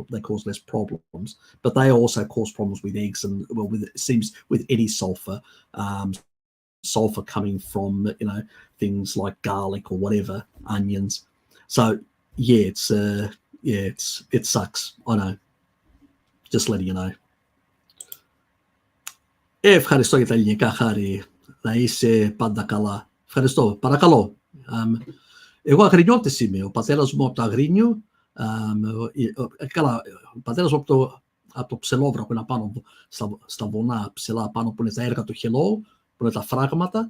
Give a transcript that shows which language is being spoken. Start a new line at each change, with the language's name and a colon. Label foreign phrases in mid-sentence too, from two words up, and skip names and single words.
English: They cause less problems, but they also cause problems with eggs and, well, it seems with any sulfur coming from things like garlic or whatever, onions. So it sucks. I know. Just letting you know.
Greek: Ευχαριστώ για τα ελληνικά, Χάρη. Να είσαι πάντα καλά. Ευχαριστώ. Παρακαλώ. Εγώ αγρινιώτης είμαι. Ο πατέρας μου από το Αγρίνιο. Καλά, ο πατέρας μου από το Ψελόβρα που είναι πάνω στα βουνά ψηλά, πάνω που είναι τα έργα του Χελό, που είναι τα φράγματα.